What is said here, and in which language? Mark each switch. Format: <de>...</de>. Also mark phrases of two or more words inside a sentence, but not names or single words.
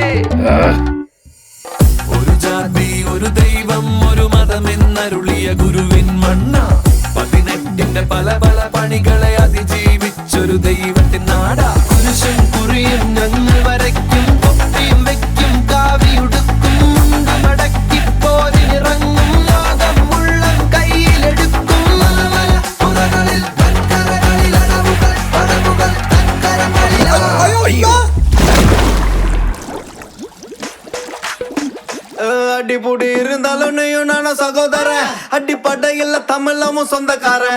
<ml>ഒരു ജാതി ഒരു ദൈവം ഒരു മതമെന്നരുളിയ ഗുരുവിൻ മണ്ണ, 18ന്റെ പല പല പണികളെ അതിജീവിച്ചൊരു ദൈവത്തിൻ നാടാ. കുരിശും കുറിയും ഞങ്ങൾ വരയ്ക്കും, തൊപ്പിയും വെക്കും, കാവിയുടുക്കും, മടക്കി പോരിനിറങ്ങും, ലോകം മുള്ളം കയ്യിലെടുക്കും.</ml> <ta>அடிப்பொடி இருந்தாலும் நீயும் நானும் சகோதரன், அடிப்படையில் தமிழமும் சொந்தக்காரன்.</ta>